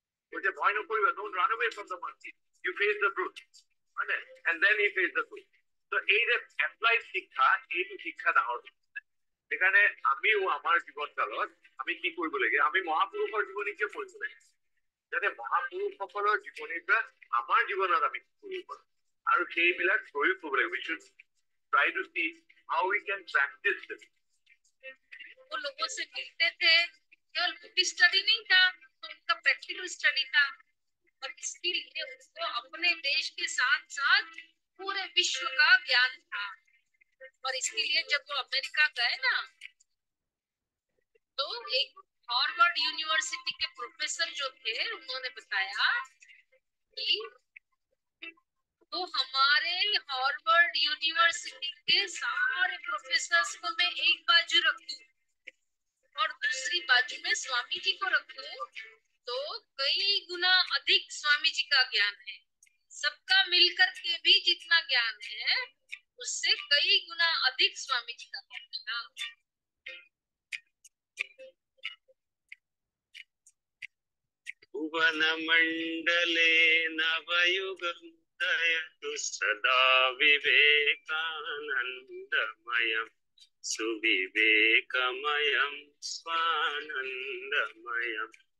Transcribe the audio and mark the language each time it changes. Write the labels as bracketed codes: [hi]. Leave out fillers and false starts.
[as] কৈছে ভয় নকৰিবা, [en] don't run away from the monkey. You face the brute. And then he faced the brute. [as] So এই যে applied শিক্ষা, এইটো শিক্ষা ডাঙৰ। সেইকাৰণে আমিও আমাৰ জীৱনকালত আমি কি কৰিব লাগে? আমি মহাপুৰুষৰ জীৱনীকে পঢ়িব লাগে, যাতে মহাপুৰুষসকলৰ জীৱনীৰ পৰা আমাৰ জীৱনত আমি কৰিব পাৰোঁ আৰু সেইবিলাক প্ৰয়োগ কৰিব লাগে। [en] We should try to see how we can practice this. [hi] वो लोगों से मिलते थे, केवल बुक स्टडी नहीं था, तो उनका प्रैक्टिकल स्टडी था। और इसके लिए उनको अपने देश के साथ साथ पूरे विश्व का ज्ञान था। और इसके लिए जब वो अमेरिका गए ना, तो एक हार्वर्ड यूनिवर्सिटी के प्रोफेसर जो थे, उन्होंने बताया कि तो हमारे हार्वर्ड यूनिवर्सिटी के सारे प्रोफेसर्स को मैं एक बाजू रख दूं और दूसरी बाजू में स्वामी जी को रख दूं, तो कई गुना अधिक स्वामी जी का ज्ञान है। सबका मिलकर के भी जितना ज्ञान है, उससे कई गुना अधिक स्वामी जी का ज्ञान है। [sa] भुवन मंडले नवयुगोदयतु सदा विवेकानन्दमयम् सुविवेकमयम् स्वानन्दमयम्।